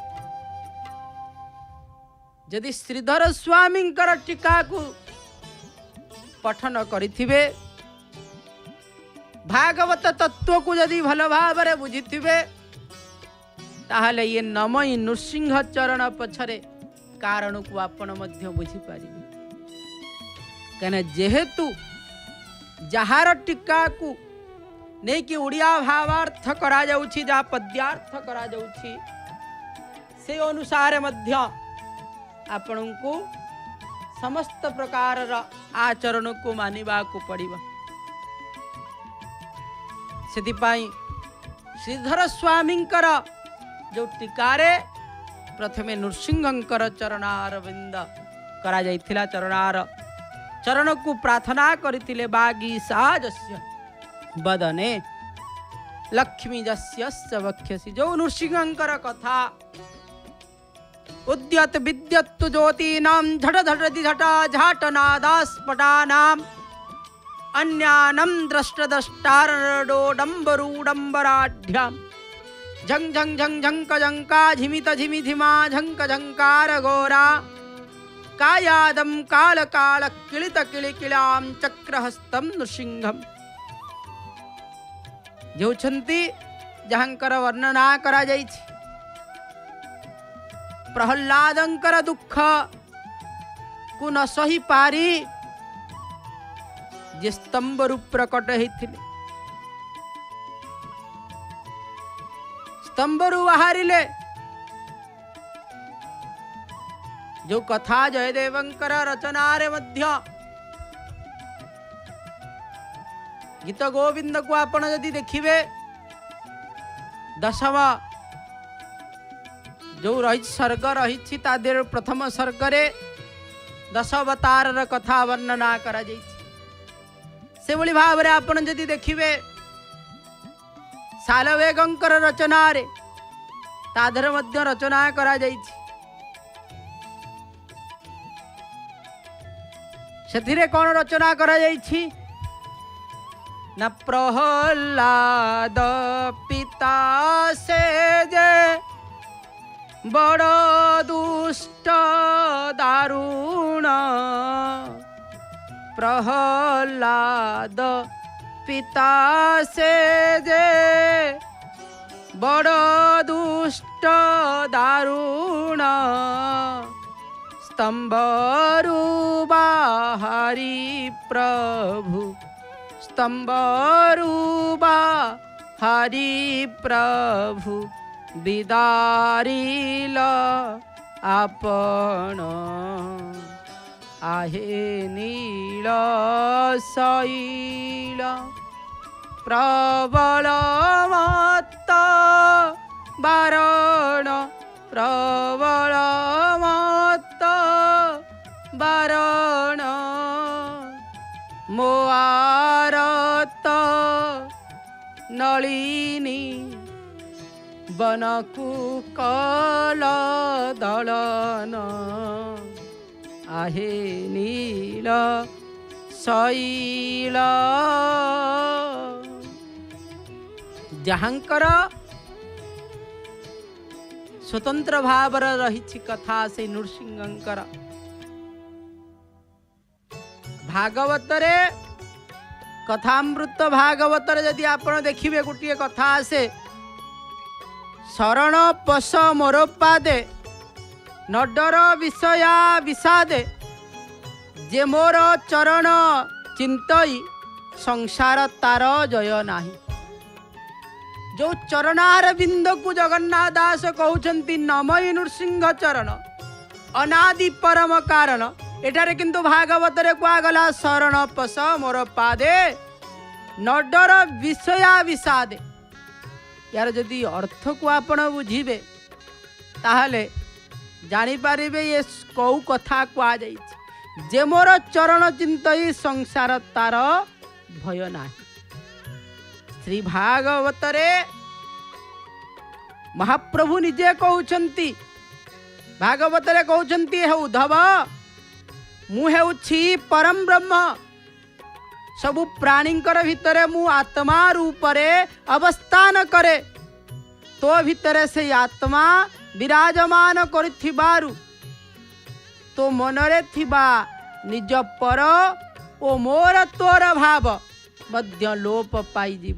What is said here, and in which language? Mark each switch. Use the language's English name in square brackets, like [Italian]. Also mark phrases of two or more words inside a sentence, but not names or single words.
[Odia] ଯଦି ଶ୍ରୀଧର ସ୍ୱାମୀ ଟୀକାକୁ ପଠନ କରିଥିବେ ଭାଗବତ ତତ୍ତ୍ୱକୁ ଯଦି ଭଲ ଭାବେ ବୁଝିଥିବେ ତାହାହେଲେ ଏ ନମଇ ନୃସିଂହ ଚରଣ ପଛରେ କାରଣକୁ ଆପଣ ମଧ୍ୟ ବୁଝି ପାରିବେ। କିନ୍ତୁ ଯେହେତୁ ଯାହାର ଟୀକାକୁ ନେଇ କି ଓଡ଼ିଆ ଭାବାର୍ଥ କରାଯାଉଛି ଯା ପଦ୍ୟାର୍ଥ କରାଯାଉଛି ସେ ଅନୁସାରେ ମଧ୍ୟ ଆପଣଙ୍କୁ ସମସ୍ତ ପ୍ରକାର ଆଚରଣକୁ ମାନିବାକୁ ପଡ଼ିବ। ସେଥିପାଇଁ ଶ୍ରୀଧର ସ୍ୱାମୀଙ୍କର ଯେ ଟୀକାରେ ପ୍ରଥମେ ନୃସିଂହଙ୍କର ଚରଣାରବିନ୍ଦ କରାଯାଇଥିଲା ଚରଣକୁ ପ୍ରାର୍ଥନା କରିଥିଲେ [Sanskrit] वागीशाजस्य वदने लक्ष्मी जस्यस्य वक्ष्यसि। [Odia] ଯେ ନୃସିଂହଙ୍କର କଥା [Sanskrit] उद्यत विद्यत ज्योतीनां झट झटति झटा झाटनादास्फटानां अन्यानं द्रष्टद्रष्टारडोडम्बरूडम्बराढ्यां झंग झंग झंग झंक झंका झिमित झिमि झिमा झंक झंकार घोरा कायादं काल काल किलित किलिकिलां चक्रहस्तं नृसिंहम्। [Odia] ଯେଉଁଠି ଯାହାଙ୍କର ବର୍ଣ୍ଣନା କରାଯାଇଛି ପ୍ରହଲ୍ଲାଦଙ୍କର ଦୁଃଖକୁ ନ ସହି ପାରି ଯେ ସ୍ତମ୍ଭ ରୂପେ ପ୍ରକଟ ହୋଇଥିଲେ ସ୍ତମ୍ଭରୁ ବାହାରିଲେ ଯେ କଥା ଜୟଦେବଙ୍କର ରଚନାରେ ମଧ୍ୟ ଗୀତ ଗୋବିନ୍ଦକୁ ଆପଣ ଯଦି ଦେଖିବେ ଦଶମ ଯେ ରହି ସର୍ଗ ରହି ତାହାର ପ୍ରଥମ ସର୍ଗରେ ଦଶ ଅବତାର କଥା ବର୍ଣ୍ଣନା କରାଯାଇଛି। ସେ ଭଲି ଭାବରେ ଆପଣ ଯଦି ଦେଖିବେ ସାଲବେଗଙ୍କର ରଚନାରେ ତାହାର ମଧ୍ୟ ରଚନା କରାଯାଇଛି। ସେଥିରେ କେଉଁ ରଚନା କରାଯାଇଛି ନା ପ୍ରହଲାଦ ପିତା ସେ ଯେ ବଡ଼ ଦୁଷ୍ଟ ଦାରୁଣ ପ୍ରହଲାଦ ପିତା ସେ ଯେ ବଡ଼ ଦୁଷ୍ଟ ଦାରୁଣ ସ୍ତମ୍ଭରୁ ବାହାରି ପ୍ରଭୁ ସ୍ତମ୍ଭରୁ ବାହାରି ପ୍ରଭୁ स्तंभरु बाहरी प्रभु ବିଦାରିଲ ଆପଣ ଆହେ ନୀଳ ଶୈଳ ପ୍ରବଳ ମତ୍ତ ବାରଣ ପ୍ରବଳ ମତ୍ତ ବାରଣ ମୋ ଆରତ ନଳିନୀ ବନକୁ କଲ ଦଳନ ଆହେ ନୀଳ ଶୈଳ ଯାହାଙ୍କର ସ୍ୱତନ୍ତ୍ର ଭାବ ରହି କଥା ସେ ନୃସିଂହଙ୍କର ଭାଗବତରେ କଥାମୃତ ଭାଗବତରେ ଯଦି ଆପଣ ଦେଖିବେ ଗୋଟେ କଥା ଅଛି ଶରଣ ପଶ ମୋର ପାଦେ ନ ଡର ବିଷୟ ବିଷାଦେ ଯେ ମୋର ଚରଣ ଚିନ୍ତଇ ସଂସାର ତାର ଭୟ ନାହିଁ। ଯେ ଚରଣାରବିନ୍ଦକୁ ଜଗନ୍ନାଥ ଦାସ କହୁଛନ୍ତି ନମଇ ନୃସିଂହ ଚରଣ ଅନାଦି ପରମ କାରଣ। ଏଠାରେ କିନ୍ତୁ ଭାଗବତରେ କୁହାଗଲା ଶରଣ ପଶ ମୋର ପାଦେ ନ ଡର ବିଷୟ ବିଷାଦେ। ଏହାର ଯଦି ଅର୍ଥକୁ ଆପଣ ବୁଝିବେ ତାହାହେଲେ ଜାଣି ପାରିବେ ଯେ କେଉଁ କଥା କୁହାଯାଇଛି। ଯେ ମୋର ଚରଣ ଚିନ୍ତଇ ସଂସାର ତାର ଭୟ ନାହିଁ। ଶ୍ରୀ ଭାଗବତରେ ମହାପ୍ରଭୁ ନିଜେ କହୁଛନ୍ତି, ଭାଗବତରେ କହୁଛନ୍ତି ହେ ଉଦ୍ଧବ ମୁଁ ହେଉଛି ପରମ ବ୍ରହ୍ମ, ସବୁ ପ୍ରାଣୀଙ୍କର ଭିତରେ ମୁଁ ଆତ୍ମା ରୂପରେ ଅବସ୍ଥାନ କରେ। ତୋ ଭିତରେ ସେ ଆତ୍ମା ବିରାଜମାନ କରିଥିବାରୁ ତୋ ମନରେ ଥିବା ନିଜ ପର ଓ ମୋର ତୋର ଭାବ ମଧ୍ୟ ଲୋପ ପାଇ ଯିବ।